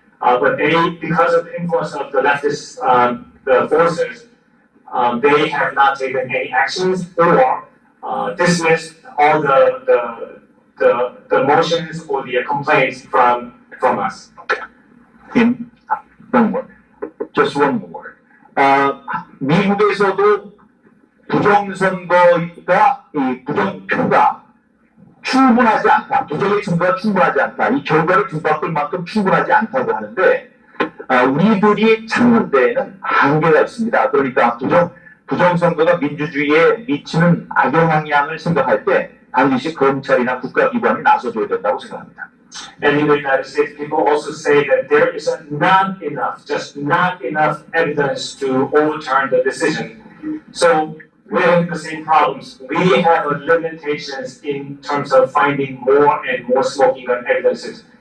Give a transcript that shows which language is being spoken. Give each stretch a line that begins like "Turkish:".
English: But they, because of the influence of the leftist forces, they have not taken any actions or dismissed all the motions or the complaints from us. One more. Just one more.
Korean: 미국에서도 부정선거가 이 부정표가 충분하지 않다. 부정의 증거가 충분하지 않다. 이 결과를 뒤바꿀 만큼 충분하지 않다고 하는데 우리들이 찾는 데에는 한계가 있습니다. 그러니까 부정선거가 민주주의에 미치는 악영향을 생각할 때 반드시 검찰이나 국가기관이 나서줘야 된다고 생각합니다.
English: And in the United States, people also say that there is not enough, just not enough evidence to overturn the decision. So we're having the same problems. We have limitations in terms of finding more and more smoking gun evidences.